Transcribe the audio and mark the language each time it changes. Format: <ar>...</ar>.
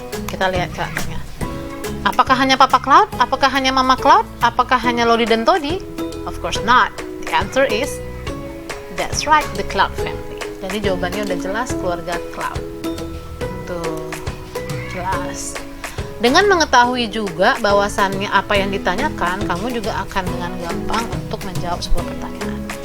<id>Kita lihat karakternya. Apakah hanya Papa Cloud? Apakah hanya Mama Cloud? Apakah hanya Lodi dan Toddy?</id> <en>Of course not. The answer is, that's right, the Cloud family.</en> <id>Jadi jawabannya udah jelas, keluarga Cloud. Tuh, jelas. Dengan mengetahui juga bahwasannya apa yang ditanyakan, kamu juga akan dengan gampang untuk menjawab sebuah pertanyaan.</id>